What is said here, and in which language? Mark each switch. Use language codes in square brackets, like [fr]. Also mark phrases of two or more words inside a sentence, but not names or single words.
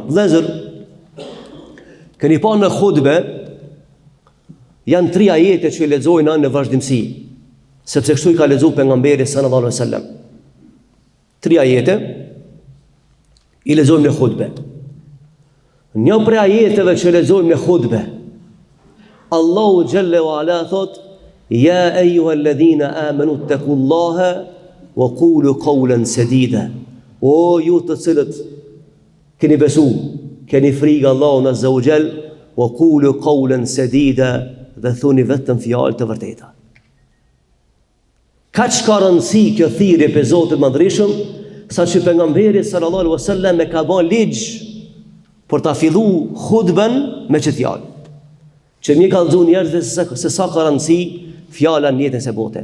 [sq] Vëllezër, keni pa në hutbe, janë 3 ajete që i lexojnë në vazhdimsi, sepse kështu i ka lexuar pejgamberi [ar] صلى الله عليه وسلم. [sq] 3 ajete i lexojmë në hutbe. Një prej ajeteve që lexojmë në hutbe, Allahu [ar] جل وعلا [sq] thot, [ar] يا أيها الذين آمنوا اتقوا الله وقولوا قولا سديدا. [sq] O ju të cilët keni besu, keni frikë Allahun [ar] عز وجل, وقولوا قولا سديدا, [sq] dhe thoni vetëm fjalë të vërteta. Kaq ka rëndësi kjo thirrje pe Zotit Madhreshëm, saqë pejgamberi [ar] صلى الله عليه وسلم [sq] e ka bën ligj për ta filluar hutben me çet fjalë. Që mi ka dhënë njerëzve se sa ka rëndësi fjala në jetën e bote.